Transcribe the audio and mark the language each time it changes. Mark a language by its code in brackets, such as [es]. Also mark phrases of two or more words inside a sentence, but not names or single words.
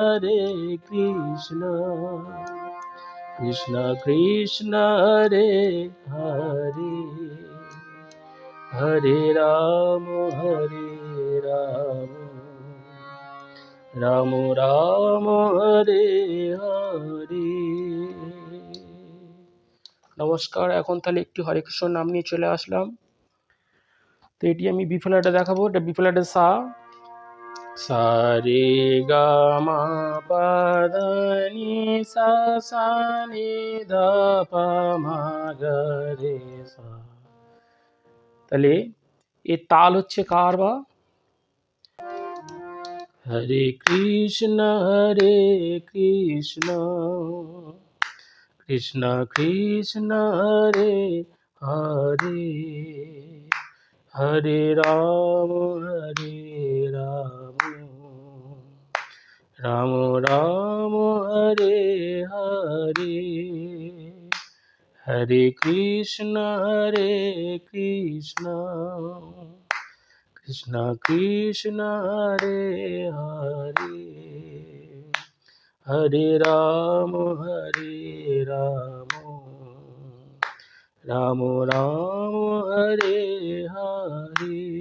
[sa] कृष्ण कृष्ण हरे हरे, हरे राम, राम राम, हरे हरे। [bn] নমস্কার, এখন তাহলে একটি হরে কৃষ্ণ নাম নিয়ে চলে আসলাম। তো এটি আমি বি ফ্ল্যাটে দেখাবো। এটা বি ফ্ল্যাটের সা, সা রে গা মা পা ধা নি সা, সা নি ধা পা মা গা রে সা। তাহলে এর তাল হচ্ছে কার বা? [sa] হরে কৃষ্ণ কৃষ্ণ কৃষ্ণ হরে হরে, হরে রাম রাম রাম হরে হরে, হরে কৃষ্ণ কৃষ্ণ কৃষ্ণ হরে হরে, হরে রাম রাম রাম হরে হরে,